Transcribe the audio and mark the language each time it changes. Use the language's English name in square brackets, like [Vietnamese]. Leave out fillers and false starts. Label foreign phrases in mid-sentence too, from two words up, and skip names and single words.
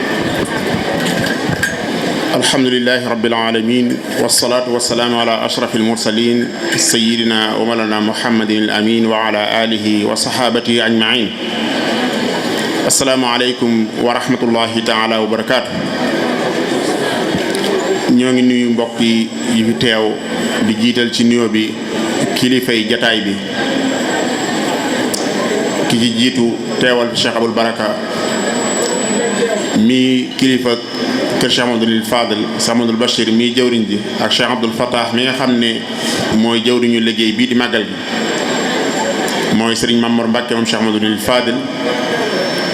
[Arabic] الحمد لله رب العالمين والصلاة والسلام على أشرف المرسلين سيدنا ومولانا محمد الأمين وعلى آله وصحابته أجمعين. السلام عليكم ورحمة الله تعالى وبركاته. [Wolof] ñoo ngi nuyu mbokk yi fi teew di jiital ci nuyoo bi kilifay jataay bi ki ci jiitu teewal Cheikh Abul Baraka mi kilifa kër Cheikh Amadou Fadel Cheikh Amadou Bachir mi jëwriñ ji ak Cheikh Abdoul Fattah mi nga xam ne mooy jëwriñu liggéey bii di màggal gi mooy Serigne Mamour Mbacke moom Cheikh Amadou Fadel